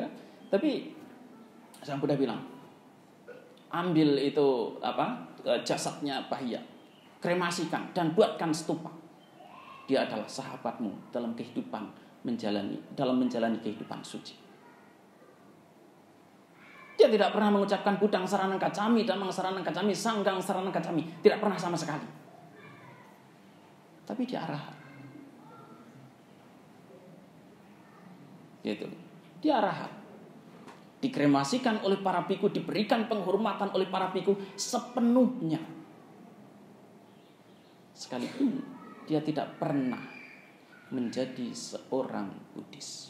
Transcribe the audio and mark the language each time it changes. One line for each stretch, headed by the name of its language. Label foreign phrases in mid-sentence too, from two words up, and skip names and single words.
Indonesian: Tapi Sang Buddha bilang, ambil itu jasadnya Bahia, kremasikan dan buatkan stupa. Dia adalah sahabatmu dalam menjalani kehidupan suci. Dia tidak pernah mengucapkan
Pali: Budang Saranang Gacchami, Dhammang Saranang Gacchami, Sanghang Saranang Gacchami.
Indonesian: Tidak pernah sama sekali. Tapi dia arahat. Gitu. Dia arahat. Dikremasikan oleh para biku, diberikan penghormatan oleh para biku sepenuhnya. Sekalipun dia tidak pernah menjadi seorang Buddhis.